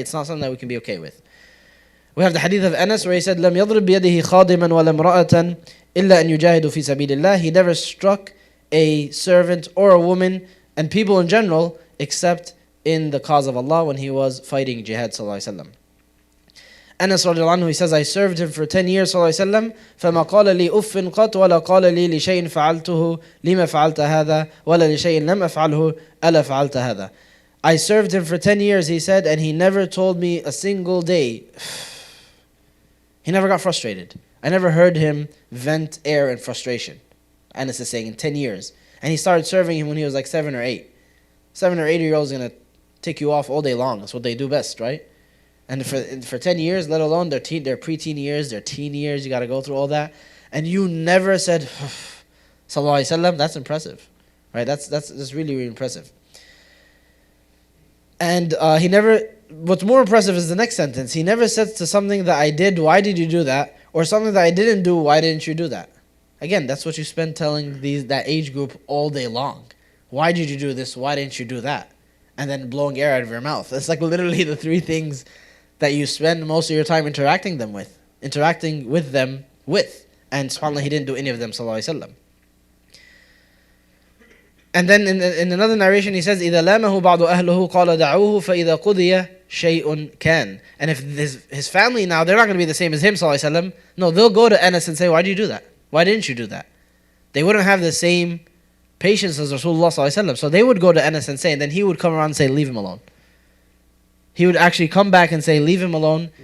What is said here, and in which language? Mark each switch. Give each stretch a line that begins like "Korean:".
English: It's not something that we can be okay with. We have the hadith of Anas where he said,
Arabic: لَمْ يَضْرِبْ بِيَدِهِ خَادِمًا وَلَا امْرَأَةً إِلَّا أَنْ يُجَاهِدُ فِي سَبِيلِ اللَّهِ.
English: He never struck a servant or a woman and people in general except in the cause of Allah when he was fighting jihad sallallahu alaihi wasallam. Anas radiallahu anhu, he says, I served him for 10 years sallallahu alaihi wasallam,
Arabic: فما قال لي أف قط ولا قال لي لشيء فعلته لما فعلت هذا ولا لشيء لم أفعله ألا فعلت هذا.
English: I served him for 10 years, he said, and he never told me a single day. He never got frustrated. I never heard him vent air and frustration. Anas is saying in 10 years. And he started serving him when he was like 7 or 8. 7 or 8-year-olds are going to tick you off all day long. That's what they do best, right? And for 10 years, let alone their preteen years, their teen years, you got to go through all that. And you never said, Sallallahu Alaihi Wasallam, that's impressive. Right? That's really, really impressive. And he never, what's more impressive is the next sentence. He never said to something that I did, why did you do that? Or something that I didn't do, why didn't you do that? Again, that's what you spend telling that age group all day long. Why did you do this? Why didn't you do that? And then blowing air out of your mouth. It's like literally the 3 things that you spend most of your time interacting with them with. And subhanAllah, he didn't do any of them, sallallahu alaihi wasallam. And then in another narration he says,
Arabic: إِذَا لَامَهُ بَعْضُ أَهْلُهُ قَالَ دَعُوهُ فَإِذَا قُضِيَ شَيْءٌ كَانَ.
English: And if his family now, they're not going to be the same as him, sallallahu alaihi wasallam. No, they'll go to Anas and say, why did you do that? Why didn't you do that? They wouldn't have the same patience as Rasulullah sallallahu alaihi wasallam. So they would go to Anas and say, and then he would come around and say, leave him alone. He would actually come back and say, leave him alone.